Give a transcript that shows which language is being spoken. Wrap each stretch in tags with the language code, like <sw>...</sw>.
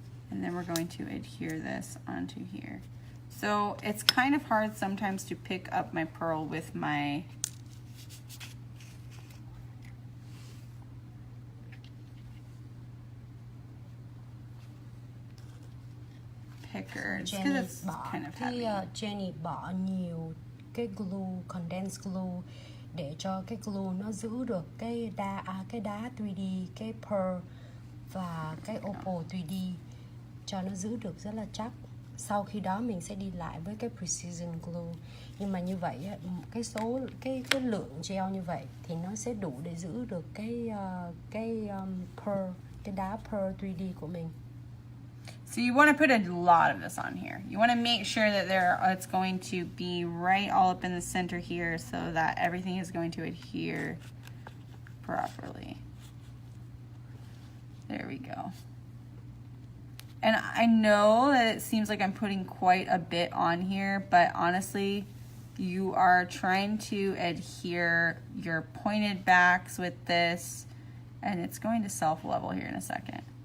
<en>And then we're going to adhere this onto here. So it's kind of hard sometimes to pick up my pearl with my picker. It's because it's kind of heavy.</en> <vi>Jenny bỏ nhiều cái glue, condensed glue để cho cái glue nó giữ được cái đá 3D, cái pearl và cái opal 3D cho nó giữ được rất là chắc. Sau khi đó mình sẽ đi lại với cái precision glue. Nhưng mà như vậy cái lượng gel như vậy thì nó sẽ đủ để giữ được cái pearl, cái đá pearl 3D của mình.</vi> <en>So you want to put a lot of this on here. You want to make sure that it's going to be right all up in the center here so that everything is going to adhere properly. There we go. And I know that it seems like I'm putting quite a bit on here, but honestly, you are trying to adhere your pointed backs with this, and it's going to self-level here in a second.</en>